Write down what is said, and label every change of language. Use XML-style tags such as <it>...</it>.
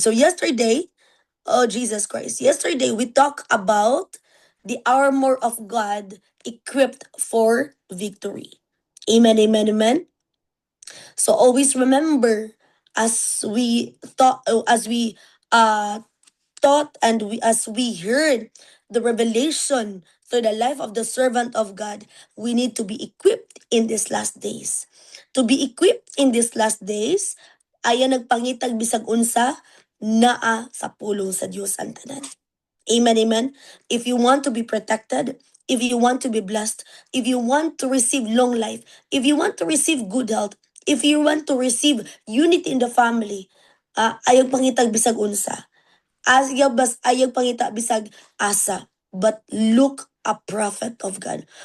<en>So yesterday, oh Jesus Christ, yesterday we talked about the armor of God equipped for victory. Amen, amen, amen. So always remember, as we uh taught and as we heard the revelation through the life of the servant of God, we need to be equipped in these last days. To be equipped in these last days,</en> <ceb>ayan nagpangitag bisag unsa naa sa pulong sa Dios ang tanan.</ceb> <en>Amen, amen. If you want to be protected, if you want to be blessed, if you want to receive long life, if you want to receive good health, if you want to receive unity in the family,</en> <ceb>ayag pangitag bisag unsa. Ayag pangita bisag asa,</ceb> <en>but look a prophet of God.</en>